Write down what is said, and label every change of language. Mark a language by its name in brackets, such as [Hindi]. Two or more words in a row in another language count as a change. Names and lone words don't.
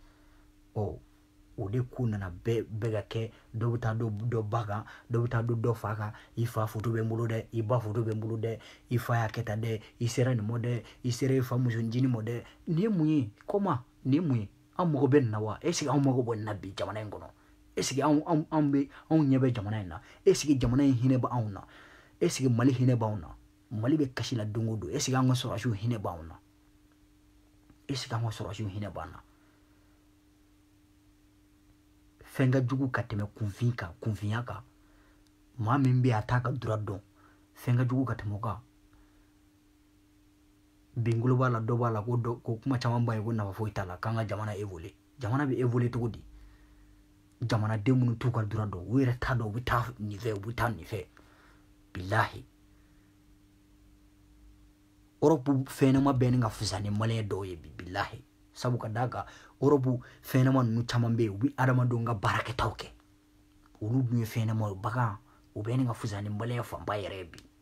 [Bambara] o de ko nana bɛɛ ka kɛ dɔw bɛ taa dɔ ba kan dɔw bɛ taa dɔ fa kan i fa foto bɛ n bolo dɛ i ba foto bɛ n bolo dɛ i fa y'a kɛ tan dɛ i sera nin mɔ dɛ i sera i fa musonjini mɔ dɛ nin ye mun ye comment nin ye mun ye an mago bɛ nin na wa [French] est ce que [Bambara] an mago bɔ nin na bi jamana in kɔnɔ [French] est ce que [Bambara] anw ɲɛ bɛ jamana in na [French] est ce que [Bambara] jamana in hinɛ bɛ anw na [French] est ce que [Bambara] Mali hinɛ b'anw na Mali bɛ kasi la don o don [French] est ce que [Bambara] an ka sɔrɔdasiw hinɛ b'anw na [French] est ce que [Bambara] an ka sɔrɔdasiw hinɛ b'an na fɛn ka jugu ka tɛmɛ kunfinya kan maa min bɛ a t'a ka dura dɔn fɛn ka jugu ka tɛmɛ o kan bi n tulo b'a la dɔ b'a la ko kuma caman b'a ye ko nafa foyi t'a la k'an ka jamana évoluer jamana bɛ évoluer cogo di jamanaden minnu t'u ka dura dɔn u yɛrɛ t'a dɔn u bɛ taa nin fɛ u bɛ taa nin fɛ bilahi Europe fɛnɲɛnama bɛɛ ni ka fisa ni Maliyɛn dɔw ye bi bilahi sabu ka d'a kan Europe fɛnɲɛnama ninnu caman bɛ yen u bɛ adamadenw ka baarakɛtaw kɛ olu dun ye fɛnɲɛnama ye bagan u bɛ ni ka fisa ni Maliyɛn fanba yɛrɛ ye bi